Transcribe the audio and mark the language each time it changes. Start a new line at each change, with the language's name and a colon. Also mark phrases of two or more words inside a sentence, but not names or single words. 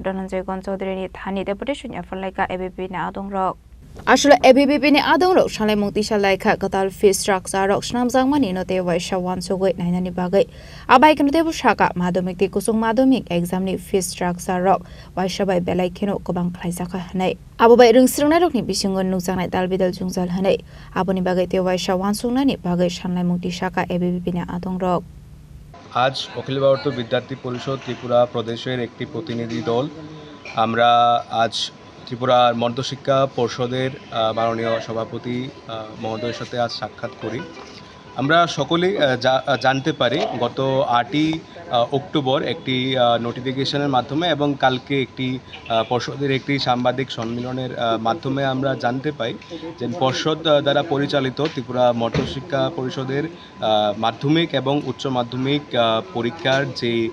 Kok Borok: Dhananjay Gonchaudhary ni thani deputation ya falaika ABP ni adong rok Asula ABP ni adong rok salai mungti salai kha katal
English: fee structure
Kok Borok: rok snamjang mani no te waisha wan sugoi nainani bagai abai kanu te bushaka madhumik te kusung madhumik exam ni
English: fee structure
Kok Borok: rok waisha bai belai kheno kobang khlaijak hanai abo bai rungsrungnai rokni bisingon nukjangnai dalbidal jungjal hanai aboni bagai te waisha wan sungnani bagai sanlai mungti saka ABP ni adong rok
Bangla: আজ অখিল ভারতীয় বিদ্যার্থী পরিষদ ত্রিপুরা প্রদেশের একটি প্রতিনিধি দল আমরা আজ ত্রিপুরার মধ্যশিক্ষা পর্ষদের মাননীয় সভাপতি মহোদয়ের সাথে আজ সাক্ষাৎ করি আমরা সকলেই জানতে পারি গত 8ই অক্টোবর একটি নোটিফিকেশনের মাধ্যমে এবং কালকে একটি পর্ষদের একটি সাংবাদিক সম্মেলনের মাধ্যমে আমরা জানতে পাই যে পর্ষদ দ্বারা পরিচালিত ত্রিপুরা মধ্যশিক্ষা পরিষদের মাধ্যমিক এবং উচ্চ মাধ্যমিক পরীক্ষার যে